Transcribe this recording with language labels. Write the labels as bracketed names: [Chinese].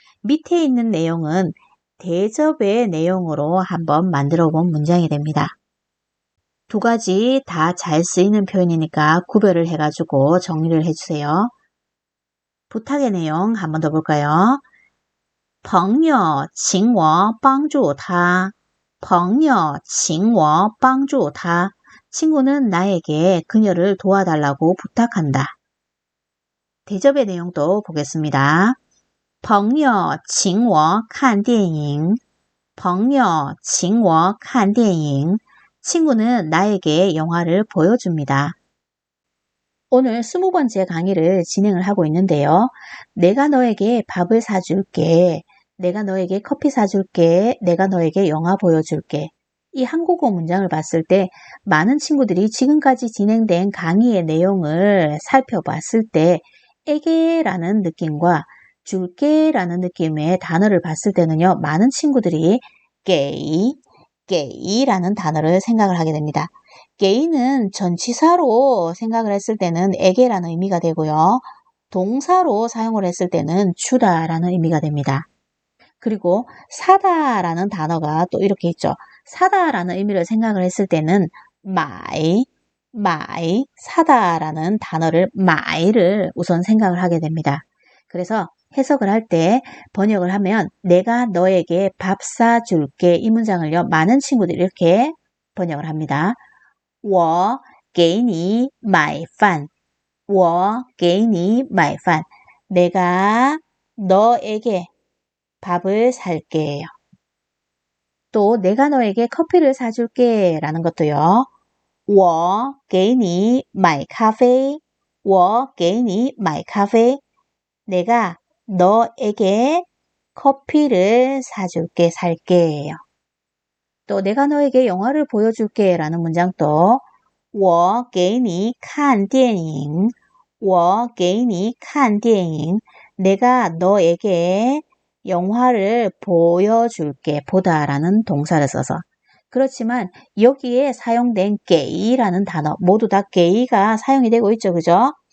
[Korean] 밑에 있는 내용은 대접의 내용으로 한번 만들어 본 문장이 됩니다. 두 가지 다 잘 쓰이는 표현이니까 구별을 해가지고 정리를 해주세요. 부탁의 내용 한 번 더 볼까요? [Chinese] 朋友请我帮助他朋友请我帮助他 [Korean] 친구는 나에게 그녀를 도와달라고 부탁한다. 대접의 내용도 보겠습니다. [Chinese] 朋友请我看电影朋友请我看电影 [Korean] 친구는 나에게 영화를 보여줍니다. 오늘 20번째 강의를 진행을 하고 있는데요. 내가 너에게 밥을 사줄게. 내가 너에게 커피 사줄게. 내가 너에게 영화 보여줄게. 이 한국어 문장을 봤을 때 많은 친구들이 지금까지 진행된 강의의 내용을 살펴봤을 때 에게라는 느낌과 줄게라는 느낌의 단어를 봤을 때는요. 많은 친구들이 게이라는 단어를 생각을 하게 됩니다. 게이는 전치사로 생각을 했을 때는 에게라는 의미가 되고요. 동사로 사용을 했을 때는 주다라는 의미가 됩니다. 그리고 사다라는 단어가 또 이렇게 있죠. 사다라는 의미를 생각을 했을 때는 마이, 사다라는 단어를 마이를 우선 생각을 하게 됩니다. 그래서 해석을 할 때 번역을 하면 내가 너에게 밥 사줄게 이 문장을요. 많은 친구들이 이렇게 번역을 합니다. [Chinese] 我给你买饭我给你买饭 [Korean] 내가 너에게 밥을 살게요. 또 내가 너에게 커피를 사줄게 라는 것도요. [Chinese] 我给你买咖啡我给你买咖啡 [Korean] 내가 너에게 커피를 사줄게 살게요. 또 내가 너에게 영화를 보여줄게 라는 문장도 [Chinese] 我给你看电影我给你看电影 [Korean] 내가 너에게 영화를 보여줄게 보다라는 동사를 써서 그렇지만 여기에 사용된 게이라는 단어 모두 다 게이가 사용이 되고 있죠. 그죠?